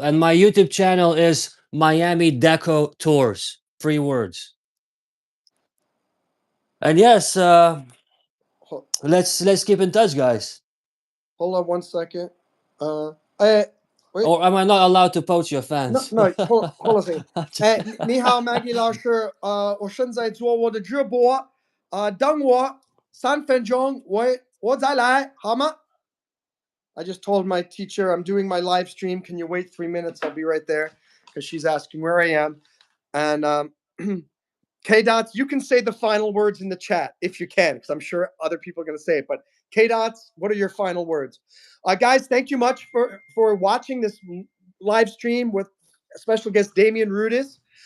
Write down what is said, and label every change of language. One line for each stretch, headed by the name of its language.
English: And my YouTube channel is Miami Deco Tours. 3 words. And yes, let's keep in touch, guys. Hold on one second. Uh, I, 喂， Or am I not allowed to poach your 那 fans?
Chinese: 那
English: hold on a second。
Chinese: 哎，你好，Maggie 老师，我现在做我的直播，等我3分钟，我再来，好吗？
English: I just told my teacher I'm doing my live stream. Can you wait 3 minutes? I'll be right there because she's asking where I am. And K Dots, you can say the final words in the chat if you can, because I'm sure other people are going to say it. But K Dots, what are your final words? Guys, thank you much for watching this live stream with special guest Damian Rudys.